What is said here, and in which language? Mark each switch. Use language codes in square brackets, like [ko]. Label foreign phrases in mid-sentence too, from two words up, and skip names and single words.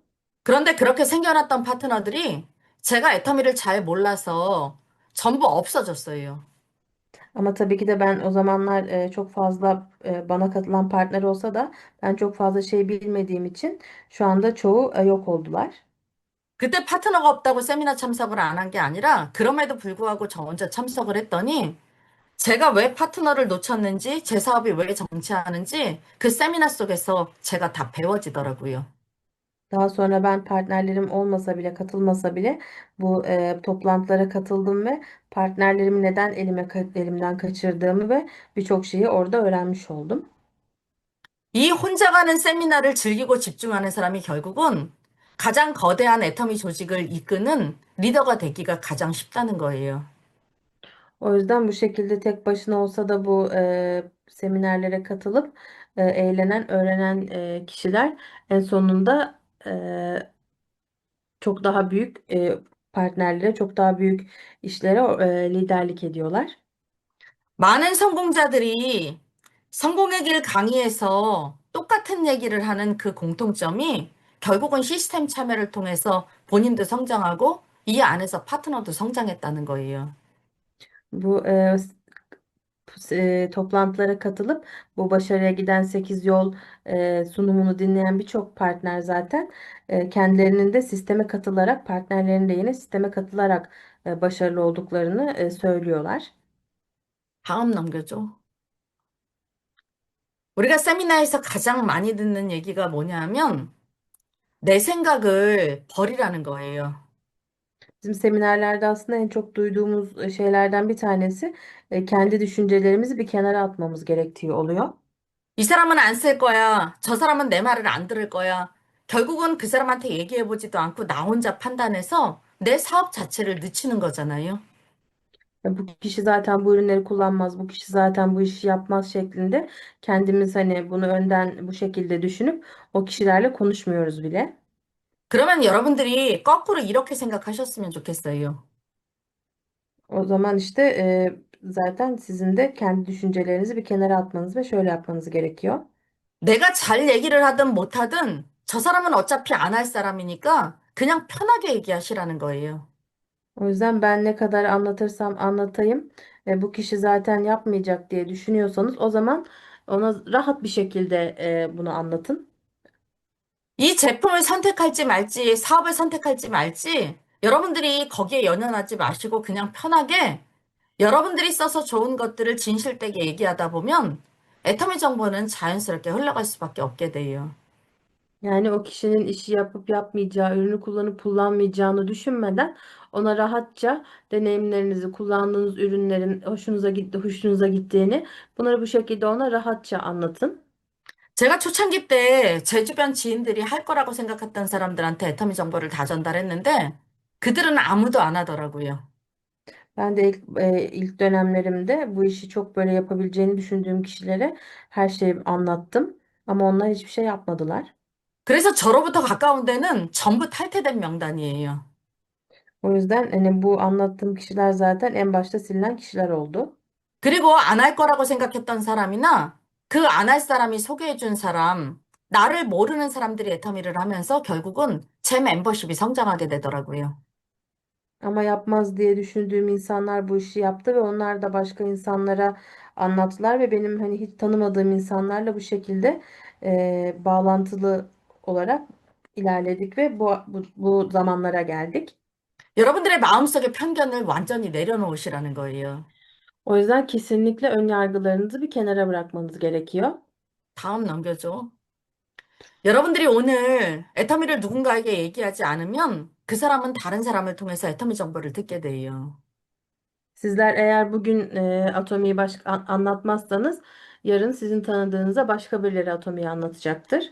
[ko] 그런데 그렇게 생겨났던 파트너들이 제가 애터미를 잘 몰라서 전부 없어졌어요. [tr] Ama tabii ki de ben o zamanlar çok fazla bana katılan partner olsa da ben çok fazla şey bilmediğim için şu anda çoğu yok oldular. [ko] 그때 파트너가 없다고 세미나 참석을 안 한 게 아니라 그럼에도 불구하고 저 혼자 참석을 했더니 제가 왜 파트너를 놓쳤는지, 제 사업이 왜 정체하는지 그 세미나 속에서 제가 다 배워지더라고요. [tr] Daha sonra ben partnerlerim olmasa bile katılmasa bile bu toplantılara katıldım ve partnerlerimi neden elimden kaçırdığımı ve birçok şeyi orada öğrenmiş oldum. [ko] 이 혼자 가는 세미나를 즐기고 집중하는 사람이 결국은 가장 거대한 애터미 조직을 이끄는 리더가 되기가 가장 쉽다는 거예요. [tr] O yüzden bu şekilde tek başına olsa da bu seminerlere katılıp eğlenen, öğrenen kişiler en sonunda çok daha büyük partnerlere, çok daha büyük işlere liderlik ediyorlar. [ko] 많은 성공자들이 성공의 길 강의에서 똑같은 얘기를 하는 그 공통점이 결국은 시스템 참여를 통해서 본인도 성장하고 이 안에서 파트너도 성장했다는 거예요. [tr] Bu toplantılara katılıp bu başarıya giden 8 yol sunumunu dinleyen birçok partner zaten kendilerinin de sisteme katılarak, partnerlerinin de yine sisteme katılarak başarılı olduklarını söylüyorlar. [ko] 다음 넘겨줘. 우리가 세미나에서 가장 많이 듣는 얘기가 뭐냐면 내 생각을 버리라는 거예요. [tr] Bizim seminerlerde aslında en çok duyduğumuz şeylerden bir tanesi kendi düşüncelerimizi bir kenara atmamız gerektiği oluyor. [ko] 이 사람은 안 쓸 거야. 저 사람은 내 말을 안 들을 거야. 결국은 그 사람한테 얘기해보지도 않고 나 혼자 판단해서 내 사업 자체를 늦추는 거잖아요. [tr] Bu kişi zaten bu ürünleri kullanmaz, bu kişi zaten bu işi yapmaz şeklinde kendimiz hani bunu önden bu şekilde düşünüp o kişilerle konuşmuyoruz bile. [ko] 그러면 여러분들이 거꾸로 이렇게 생각하셨으면 좋겠어요. [tr] O zaman işte zaten sizin de kendi düşüncelerinizi bir kenara atmanız ve şöyle yapmanız gerekiyor. [ko] 내가 잘 얘기를 하든 못하든 저 사람은 어차피 안 할 사람이니까 그냥 편하게 얘기하시라는 거예요. [tr] O yüzden ben ne kadar anlatırsam anlatayım, bu kişi zaten yapmayacak diye düşünüyorsanız o zaman ona rahat bir şekilde bunu anlatın. [ko] 이 제품을 선택할지 말지, 사업을 선택할지 말지, 여러분들이 거기에 연연하지 마시고 그냥 편하게 여러분들이 써서 좋은 것들을 진실되게 얘기하다 보면 애터미 정보는 자연스럽게 흘러갈 수밖에 없게 돼요. [tr] Yani o kişinin işi yapıp yapmayacağı, ürünü kullanıp kullanmayacağını düşünmeden ona rahatça deneyimlerinizi, kullandığınız ürünlerin hoşunuza gitti, hoşunuza gittiğini bunları bu şekilde ona rahatça anlatın. [ko] 제가 초창기 때 제 주변 지인들이 할 거라고 생각했던 사람들한테 애터미 정보를 다 전달했는데 그들은 아무도 안 하더라고요. [tr] Ben de ilk dönemlerimde bu işi çok böyle yapabileceğini düşündüğüm kişilere her şeyi anlattım. Ama onlar hiçbir şey yapmadılar. [ko] 그래서 저로부터 가까운 데는 전부 탈퇴된 명단이에요. [tr] O yüzden hani bu anlattığım kişiler zaten en başta silinen kişiler oldu. [ko] 그리고 안 할 거라고 생각했던 사람이나 그 안 할 사람이 소개해준 사람, 나를 모르는 사람들이 애터미를 하면서 결국은 제 멤버십이 성장하게 되더라고요. [tr] Ama yapmaz diye düşündüğüm insanlar bu işi yaptı ve onlar da başka insanlara anlattılar ve benim hani hiç tanımadığım insanlarla bu şekilde bağlantılı olarak ilerledik ve bu zamanlara geldik. [ko] 여러분들의 마음속의 편견을 완전히 내려놓으시라는 거예요. [tr] O yüzden kesinlikle ön yargılarınızı bir kenara bırakmanız gerekiyor. [ko] 다음 넘겨줘. 여러분들이 오늘 애터미를 누군가에게 얘기하지 않으면 그 사람은 다른 사람을 통해서 애터미 정보를 듣게 돼요. [tr] Sizler eğer bugün atomiyi anlatmazsanız yarın sizin tanıdığınıza başka birileri atomiyi anlatacaktır.